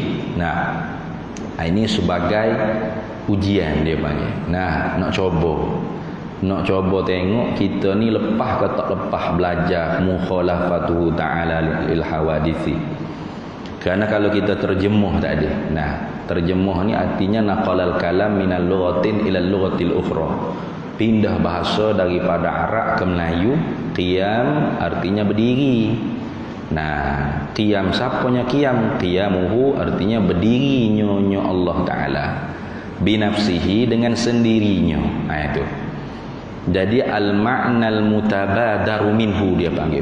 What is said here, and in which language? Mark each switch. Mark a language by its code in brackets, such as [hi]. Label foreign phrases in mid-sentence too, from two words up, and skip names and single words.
[ms] Ini sebagai ujian dia panggil. Nak coba tengok kita ni lepas ke tak lepas belajar [ar] مخالفته تعالى للحوادث. [ms] Kerana kalau kita terjemuh tadi, terjemuh ni artinya [ar] نقل الكلام من اللغة إلى اللغة الأخرى, [ms] pindah bahasa daripada Arab ke Melayu. Qiyam artinya berdiri. Qiyam siapanya qiyam? Qiyamuhu artinya berdiri nyonya [ar] الله تعالى بنفسه, [ms] dengan sendirinya. Itu. Jadi [ar] المعنى المتبادر منه [ms] dia panggil.